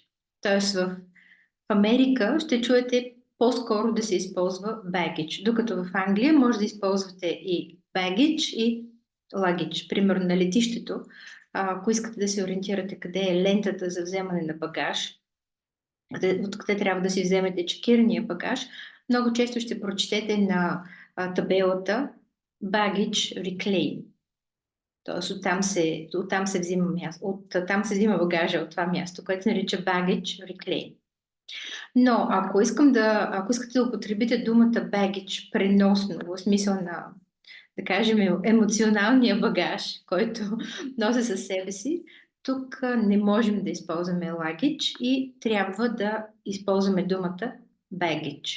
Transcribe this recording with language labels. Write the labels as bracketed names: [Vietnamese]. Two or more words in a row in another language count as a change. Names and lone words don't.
[Bulgarian] Тоест в Америка ще чуете по-скоро да се използва baggage, докато в Англия може да използвате и baggage и luggage. Примерно на летището, ако искате да се ориентирате къде е лентата за вземане на багаж, откъде трябва да си вземете чекирания багаж, много често ще прочетете на табелата [English] baggage reclaim. [Bulgarian] Тоест оттам се взима място, оттам се взима багажа от това място, което се нарича [English] baggage reclaim. [Bulgarian] Но ако искате да употребите думата baggage преносно, в смисъл на, да кажем, емоционалния багаж, който носи със себе си, тук не можем да използваме luggage и трябва да използваме думата baggage.